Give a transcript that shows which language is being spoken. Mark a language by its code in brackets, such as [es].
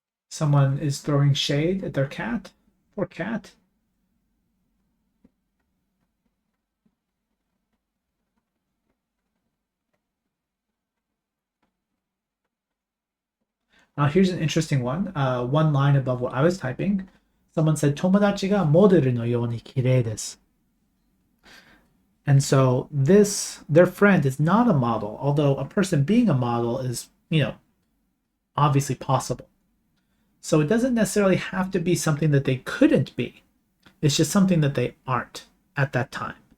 [en] Someone is throwing shade at their cat. Poor cat. Here's an interesting one. One line above what I was typing. Someone said, [ja] 友達がモデルのように綺麗です. [en] And so their friend is not a model, although a person being a model is, obviously possible. So it doesn't necessarily have to be something that they couldn't be. It's just something that they aren't at that time.